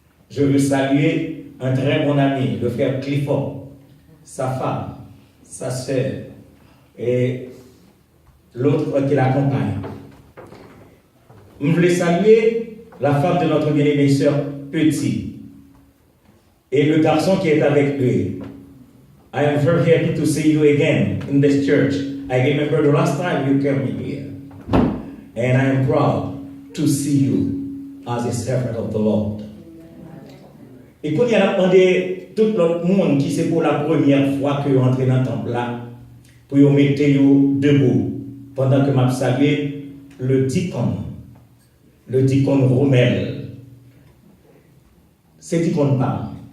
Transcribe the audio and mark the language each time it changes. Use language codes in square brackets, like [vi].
[fr] Je veux saluer un très bon ami, le frère Clifford, sa femme, sa sœur et l'autre qui l'accompagne. Je voulais saluer la femme de notre bien-aimée sœur Petit et le garçon qui est avec lui. [en] I am very happy to see you again in this church. I remember the last time you came here. And I am proud to see you as a servant of the Lord. [fr] Et quand il y a demandé tout l'autre monde qui c'est pour la première fois que vous entrez dans le temple là, pour vous mettre debout, pendant que m'a salué le diacône Rommel. C'est diacône pas.